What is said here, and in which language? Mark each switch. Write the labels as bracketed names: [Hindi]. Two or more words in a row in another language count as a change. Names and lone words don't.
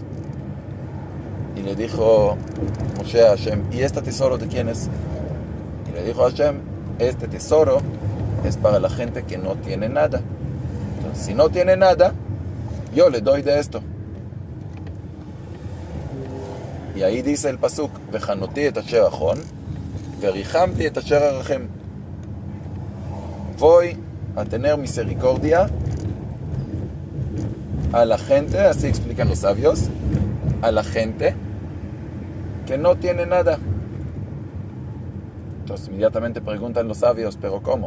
[Spanish] Y le dijo Moshe a Hashem, ¿y este tesoro de quién es? Y le dijo a Hashem, este tesoro es para la gente que no tiene nada. Entonces, si no tiene nada, yo le doy de esto. Y ahí dice el pasuk, [Hebrew] וחנתי את אשר אחן ורחמתי את אשר ארחם. [Spanish] Voy a tener misericordia a la gente, así explican los sabios, a la gente que no tiene nada. Entonces inmediatamente preguntan los sabios, ¿pero cómo?